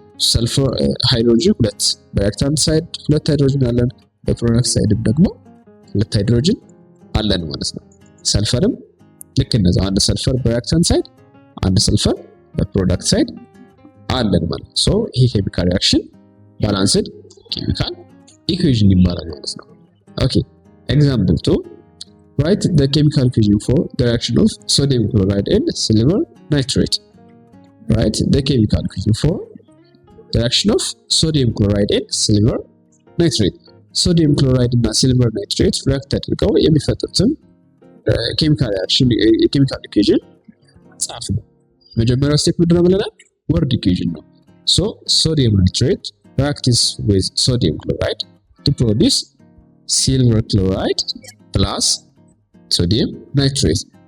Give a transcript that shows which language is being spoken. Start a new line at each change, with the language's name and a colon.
Amharic: ሰልፈር ሃይድሮጅን 2 በሪአክታንት ሳይድ 2 ሃይድሮጅን አለን። በፕሮዳክት ሳይድም ደግሞ 2 ሃይድሮጅን አለን ማለት ነው። ሰልፈርም ልክ እንደዛው አንድ ሰልፈር በሪአክታንት ሳይድ አንድ ሰልፈር በፕሮዳክት ሳይድ አለን ማለት ነው። ሶ ይሄ ኬሚካል ሪአክሽን ባላንስድ ኬሚካል ኢኩዌሽን ይባላል ማለት ነው። ኦኬ ኤግዛምፕል 2
English: write the chemical equation for the reaction of sodium chloride and silver nitrate. Write the chemical equation for the reaction of sodium chloride and silver nitrate.
Amharic: Sodium chloride እና silver nitrate react አድርገው የሚፈጥሩትን ኬሚካል ሪአክሽን የኬሚካል ኢኩዌሽን ጻፍ ነው። መጀመሪያው ስቴፕ ምንድነው ብለናል?
English: word equation ነው። So sodium nitrate reacts with sodium chloride to produce silver chloride plus sodium nitrate.